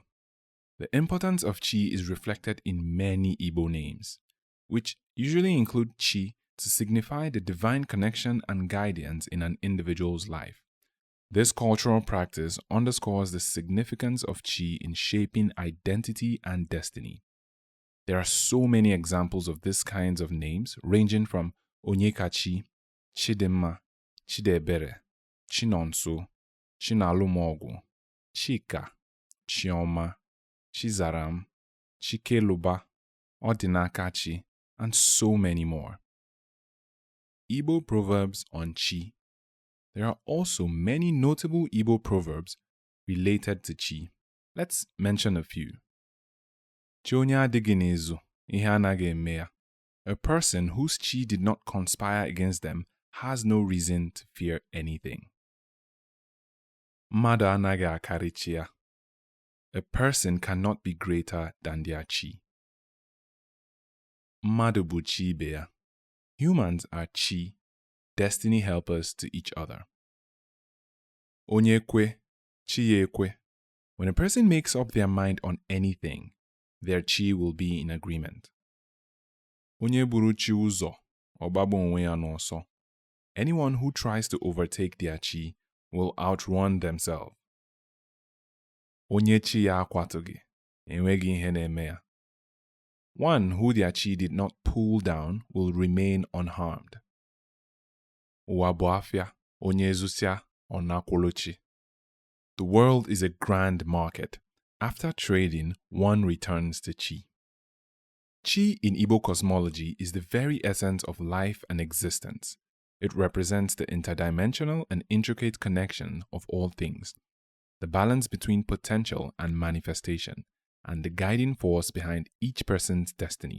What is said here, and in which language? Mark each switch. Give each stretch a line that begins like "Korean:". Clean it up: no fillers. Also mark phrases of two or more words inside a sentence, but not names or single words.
English: The importance of Chi is reflected in many Igbo names, which usually include Chi to signify the divine connection and guidance in an individual's life. This cultural practice underscores the significance of Chi in shaping identity and destiny. There are so many examples of these kinds of names, ranging from Onye Chi, Chidimma, Chidebere, Chinonso, Chinalumogwu, Chika, Chioma, Chizaram, Chikeluba, Odinakachi, and so many more. Igbo proverbs on Chi. There are also many notable Igbo proverbs related to Chi. Let's mention a few.
Igbo: Chi onye adịghị n'ezu, ihe anaghị eme ya.
English: A person whose Chi did not conspire against them has no reason to fear anything.
Igbo: Mmadụ anaghị akarịchi ya.
English: A person cannot be greater than their chi.
Igbo: Mmadụ bụ chi ibe ya.
English: Humans are chi, destiny helpers to each other.
Igbo: Onye Ekwe, chi ya ekwe.
English: When a person makes up their mind on anything, their chi will be in agreement.
Igbo: Onye buru chi ụzọ, ọ gbagba onwe ya n'ọsọ.
English: Anyone who tries to overtake their chi will outrun themselves.
Igbo: Onye chi ya akwatụghị, enweghị ihe na-eme ya.
English: One who their chi did not pull down will remain unharmed.
Igbo: Ụwa bụ afịa, onye zụsịa, ọ nakwụrụ chi.
English: The world is a grand market. After trading, one returns to chi. Chi in Igbo cosmology is the very essence of life and existence. It represents the interdimensional and intricate connection of all things, the balance between potential and manifestation, and the guiding force behind each person's destiny.